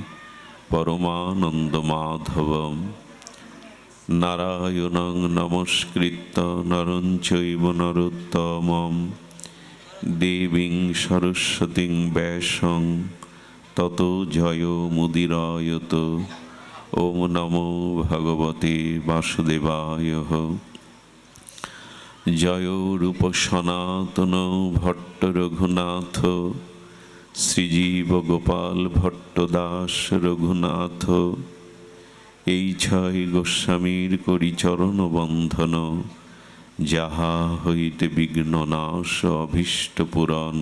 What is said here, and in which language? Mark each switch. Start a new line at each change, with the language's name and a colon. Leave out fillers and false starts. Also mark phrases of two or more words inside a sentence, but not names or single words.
Sanskrit: পরমানন্দমাধবম নারায়ণং নমস্কৃত্য নরং চৈব নরোত্তমম দেবীং সরস্বতীং ব্যাসং ততো জয়মুদীরয়ত। ওম নমো ভগবতে বাসুদেবায়।
Bangla: জয় রূপ সনাতন ভট্ট রঘুনাথ শ্রীজীব গোপাল ভট্ট দাস রঘুনাথ। এই ছয় গোস্বামীর করি চরণ বন্ধন, যাহা হইতে বিঘ্ন নাশ অভীষ্ট পুরাণ।